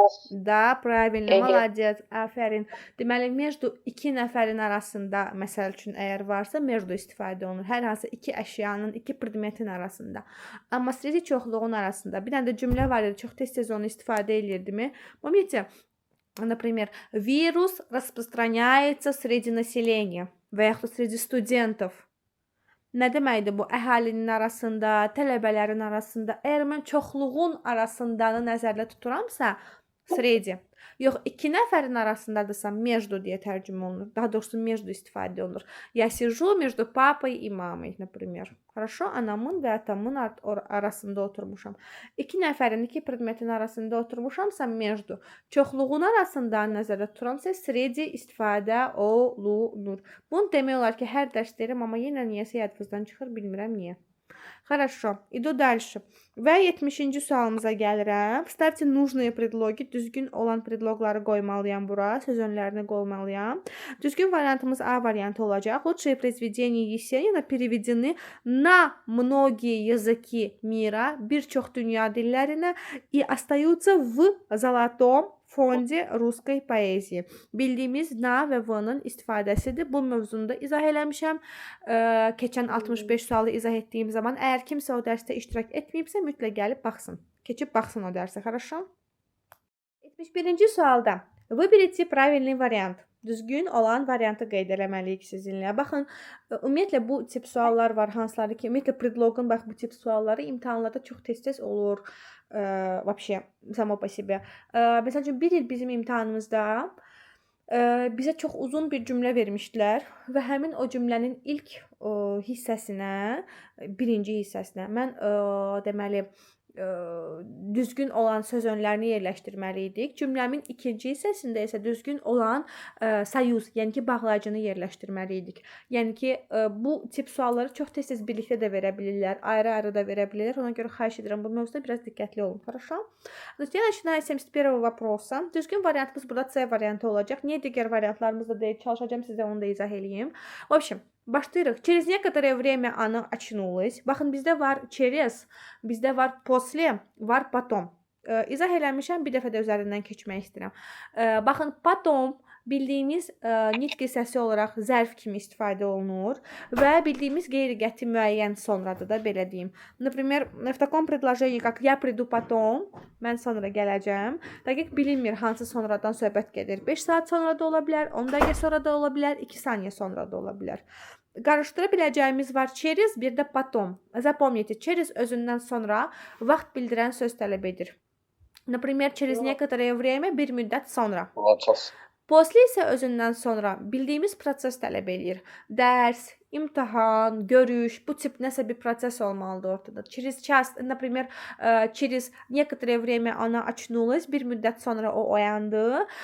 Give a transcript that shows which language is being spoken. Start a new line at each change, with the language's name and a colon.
Russian: Da, правильно. Молодец. Aferin.
Azerbaijani: Deməli, mecdu iki nəfərin arasında, məsəl üçün əgər varsa, mecdu istifadə olunur. Hər hansı iki əşyanın, iki predmetin arasında. Amma sredi çoxluğun arasında. Bir dənə də cümlə var idi, çox tez-tez onu istifadə edirdimi?
Russian: Помните, например, вирус распространяется среди населения.
Azerbaijani: Və yaxud da sredi studentov. Nə deməkdir bu? Əhalinin arasında, tələbələrin arasında. Əgər mən çoxluğun arasındanı nəzərdə tuturamsa, sredi. Yox, iki nəfərin arasındadırsa между deyə tərcümə olunur. Daha doğrusu между istifadə olunur.
Russian: Я сижу между папой и мамой, например. Хорошо?
Azerbaijani: Anamın və atamın arasında oturmuşam. İki nəfərin, iki predmetin arasında oturmuşamsa между. Çoxluğun arasında nəzərdə tuturamsa среди istifadə olunur. Bunu demək olar ki, hər dərs deyirəm, amma yenə niyəsə yadınızdan çıxır, bilmirəm niyə.
Russian: Хорошо, иду дальше.
Azerbaijani: Və 70-ci sualımıza gəlirəm.
Russian: Вставьте нужные предлоги.
Azerbaijani: Düzgün olan predlogları qoymalıyam bura. Söz önlərini qoymalıyam. Düzgün variantımız A variantı olacaq.
Russian: Лучшие произведения Есенина переведены на многие языки мира.
Azerbaijani: Bir çox dünya dillərinə
Russian: и остаются в золотом fonde rusской poezии.
Azerbaijani: Bildiyimiz na və v-nın istifadəsidir. Bu mövzunda izah eləmişəm. Keçən 65 sualı izah etdiyim zaman əgər kimsə o dərsdə iştirak etməyibsə, mütləq gəlib baxsın. Keçib baxsın o dərsə, хорошо? 71-ci sualda
Russian: Выберите правильный вариант.
Azerbaijani: Düzgün olan variantı qeyd eləməliyik sizinlə. Baxın, ümumiyyətlə bu tip suallar var, hansıları ki, ümumiyyətlə predlogun bax bu tip sualları imtahanlarda çox tez-tez olur.
Russian: Вообще, само по себе.
Azerbaijani: Məsəl üçün, bir il bizim imtahanımızda bizə çox uzun bir cümlə vermişdilər və həmin o cümlənin ilk hissəsinə, birinci hissəsinə mən deməli düzgün olan söz önlərini yerləşdirməli idik. Cümləmin ikinci hissəsində isə düzgün olan sayuz, yəni ki, bağlayıcını yerləşdirməli idik. Yəni ki, bu tip sualları çox tez-tez birlikdə də verə bilirlər, ayrı-ayrı da verə bilirlər. Ona görə xahiş edirəm, bu mövzuda biraz diqqətli olun.
Russian: Хорошо? Я начинаю с 71 вопроса.
Azerbaijani: Düzgün variantımız burada C variantı olacaq. Niyə digər variantlarımızda deyil, çalışacağım sizə onu da izah eləyim.
Russian: В общем,
Azerbaijani: başlayırıq.
Russian: Через некоторое время она очнулась.
Azerbaijani: Baxın, bizdə var через, bizdə var после, var потом. İzah eləmişəm, bir dəfə də üzərindən keçmək istəyirəm. Baxın, потом bildiyimiz nitq hissəsi olaraq zərf kimi istifadə olunur və bildiyimiz qeyri-qəti müəyyən sonradır da, belə deyim.
Russian: Например, в таком предложении, как я приду потом,
Azerbaijani: mən sonra gələcəm. Dəqiq bilinmir hansı sonradan söhbət gedir. 5 saat sonra da ola bilər, 10 dəqiqə sonra da ola bilər, 2 saniyə sonra da ola bilər. Qarışdıra biləcəyimiz var через, bir də потом. Запомните, через özündən sonra vaxt bildirən söz tələb edir.
Russian: Например, через некоторое время,
Azerbaijani: bir müddət sonra. После isə özündən sonra bildiyimiz proses tələb eləyir. Dərs, imtahan, görüş, bu tip nəsə bir proses olmalıdır ortada.
Russian: Через час, например, через некоторое время она очнулась,
Azerbaijani: bir müddət sonra o oyandı.